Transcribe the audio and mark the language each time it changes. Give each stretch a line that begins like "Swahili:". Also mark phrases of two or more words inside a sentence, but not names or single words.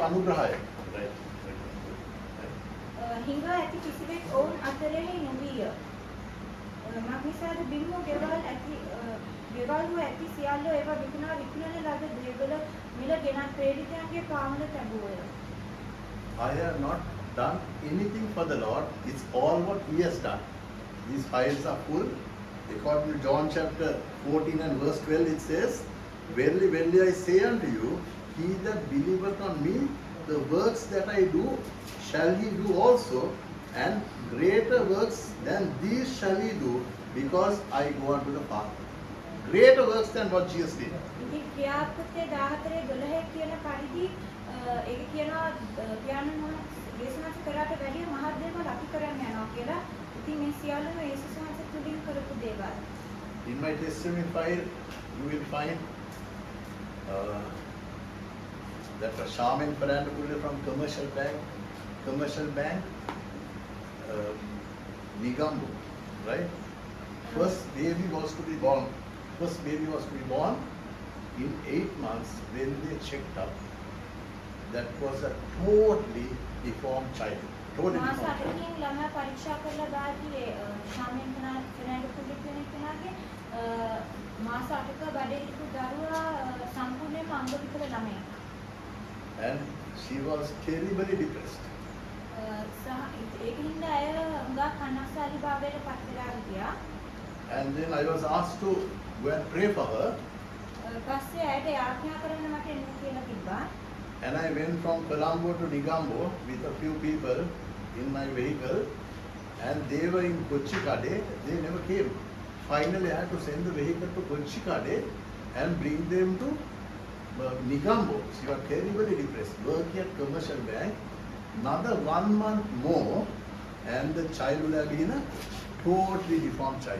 Sinhala: Anugrahaya. Right. හිඟා ඇති කිසිවෙක් ඔවුන් අතරෙහි නොවිය. මක්නිසාද බිම්මෝ ගෙවල් වූ ඇති සියල්ලෝ ඒවා විකුණන ලද දේවල මිල ගෙනත් ප්‍රේරිතයන්ගේ පාමුල තැබුවය.
English: I have not done anything for the Lord. It's all what He has done. These files are full. According to John chapter 14 and verse 12, it says, Verily, verily, I say unto you, he that believeth on me, the works that I do, shall he do also, and greater works than these shall he do, because I go unto the Father. Greater works than what Jesus did.
Sinhala: ඉතින් ක්‍රියාපෘතේ 14:12 කියන පරිදි ඒක කියනවා ඥානන දේශනා කරාට වැඩිය මහත් දේවල් අපි කරන්න යනවා කියලා. ඉතින් මේ සියල්ලම යේසුස් වහන්සේ තුලින් කරපු දේවල්.
English: In my testimony file, you will find that Shaman Parandapur from Commercial Bank, Nigambu, right? First baby was to be born in 8 months when they checked up. That was a totally deformed child. Totally මාස deformed child.
Sinhala: 8කින් ළමයා පරීක්ෂා කරලා දාද්දී ශාමෙන් ෆෙනෑන්ඩෝ කෙනෙක්ගේ මාස 8ක බඩේ හිටපු දරුවා සම්පූර්ණයෙන්ම අංග විකල ළමයෙක්.
English: And she was terribly depressed. සහ And then I was asked to go and pray for her.
Sinhala: පස්සේ ඇයට යාඥා කරන්න මට එන්න කියලා තිබ්බා.
English: And I went from Colombo to Nigambo with a few people in my vehicle. And they were in Kochikade. They never came. Finally, I had to send the vehicle to Kochikade and bring them to Nigambo. She was terribly depressed. Working at commercial bank. Another 1 month more, and the child would have been a totally deformed child.